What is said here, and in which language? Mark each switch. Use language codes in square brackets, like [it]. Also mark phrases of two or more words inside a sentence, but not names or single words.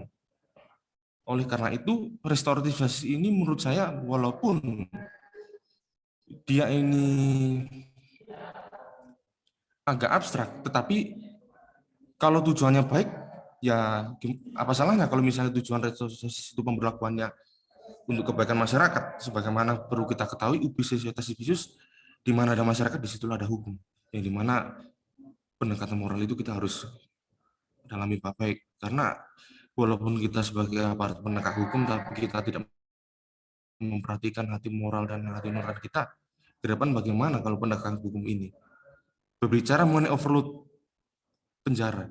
[id] Oleh karena itu, restoratif justice ini menurut saya walaupun dia ini agak abstrak, tetapi kalau tujuannya baik, ya apa salahnya kalau misalnya tujuan restoratif justice itu pemberlakuannya untuk kebaikan masyarakat, sebagaimana perlu kita ketahui [la] ubi societas civis, [id] di mana ada masyarakat, di situ ada hukum, yang di mana pendekatan moral itu kita harus dalami baik, karena walaupun kita sebagai aparat penegak hukum, tapi kita tidak memperhatikan hati moral dan hati nurani kita, ke depan bagaimana kalau penegakan hukum ini berbicara mengenai overload penjara.